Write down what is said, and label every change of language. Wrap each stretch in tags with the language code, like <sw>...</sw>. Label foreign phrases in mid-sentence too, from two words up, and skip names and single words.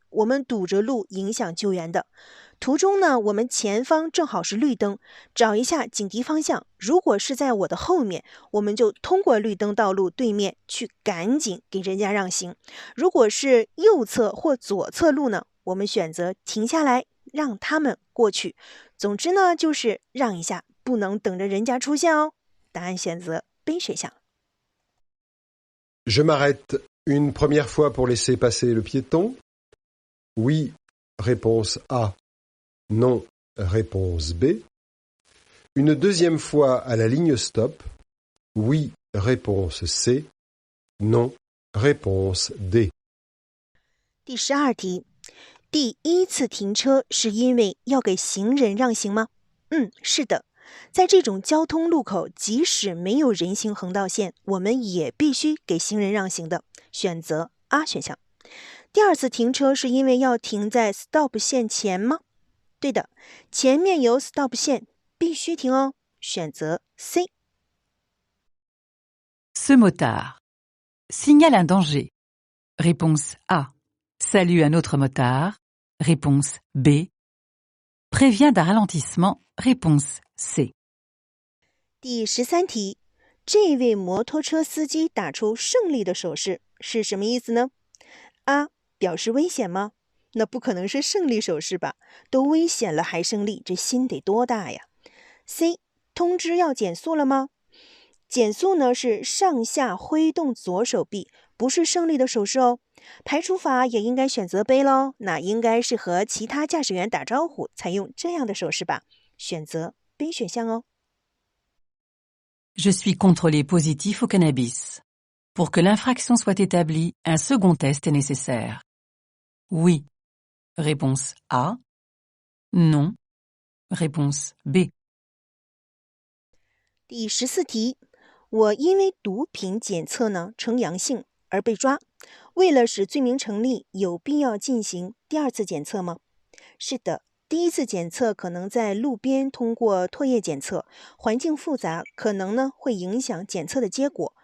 <zh>我们堵着路影响救援的。途中呢，我们前方正好是绿灯，找一下警笛方向，如果是在我的后面，我们就通过绿灯道路对面去赶紧给人家让行。如果是右侧或左侧路呢，我们选择停下来让他们过去。总之呢，就是让一下，不能等着人家出现哦。答案选择 B 选项。</zh> <fr>Je m'arrête une première fois pour laisser passer le piéton. Oui, réponse A. Non, réponse B. Une deuxième fois à la ligne stop. Oui, réponse C. Non, réponse D.</fr> <zh>第12题，第一次停车是因为要给行人让行吗？是的。在这种交通路口，即使没有人行横道线，我们也必须给行人让行的，选择 A 选项。第二次停车是因为要停在 stop 线前吗？对的，前面有 stop 线，必须停哦，选择 C。</zh> <fr>Ce motard signale un danger. Réponse A. Salue un autre motard. Réponse B. Prévient d'un ralentissement. Réponse C.</fr> <zh>第13题，这位摩托车司机打出胜利的手势是什么意思呢？ A. 表示危险吗？那不可能是胜利手势吧，都危险了还胜利，这心得多大呀。 C. 通知要减速了吗？减速呢是上下挥动左手臂，不是胜利的手势哦。排除法也应该选择 B 咯，那应该是和其他驾驶员打招呼才用这样的手势吧，选择 B 选项哦。</zh> <fr>Je suis contrôlé positif au cannabis. Pour que l'infraction soit établie, un second test est nécessaire. Oui. Réponse A. Non. Réponse B.</fr> <zh>第14题，我因为毒品检测呢呈阳性而被抓，为了使罪名成立，有必要进行第二次检测吗？是的，第一次检测可能在路边通过唾液检测，环境复杂，可能呢会影响检测的结果。</zh>